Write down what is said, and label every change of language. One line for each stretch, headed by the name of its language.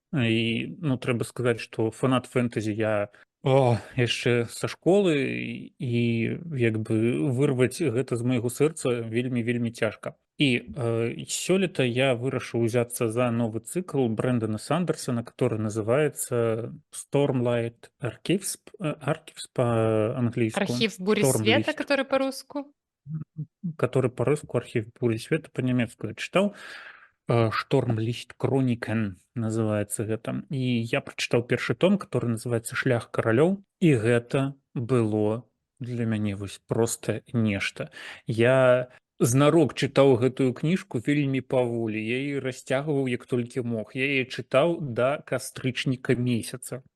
Belarusian: І, ну, трэба сказаць, што фанат фэнтэзі я яшчэ са школы, і як бы вырваць гэта з майго сэрца вельмі цяжка. І сёлета я вырашыў узяцца за новы цикл Брэндана Сандерсона,
Russian: который называется
Belarusian: Stormlight Archives, Archives
Russian: по-английски. Архив бури света, который по-русски. Который по-русски, архив бури света по-немецку я читал. Штормліхт Кронікен называется гэта.
Belarusian: І я прачытаў першы том,
Russian: который называется
Belarusian: Шлях каралёў, і гэта было для мяне вось проста нешта. Я знарок чытаў гэтую кніжку вельмі паволі. Я яе расцягваў як толькі мог. Я яе чытаў да кастрычніка месяца.